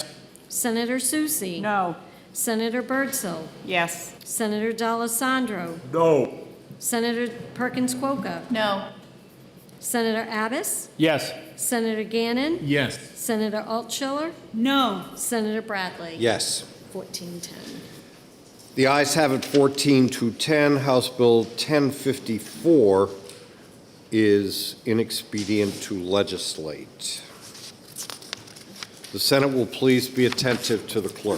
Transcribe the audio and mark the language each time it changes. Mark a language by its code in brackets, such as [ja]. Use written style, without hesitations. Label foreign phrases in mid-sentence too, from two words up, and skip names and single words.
[en] Senator Susie. No. Senator Birdsell. Yes. Senator D'Alessandro. No. Senator Perkins-Coker. No. Senator Abbas. Yes. Senator Gannon. Yes. Senator Altschiller. No. Senator Bradley. Yes. 14-10. The ayes have it 14-10. House Bill 1054 is inexpedient to legislate. The Senate will please be attentive to the clerk.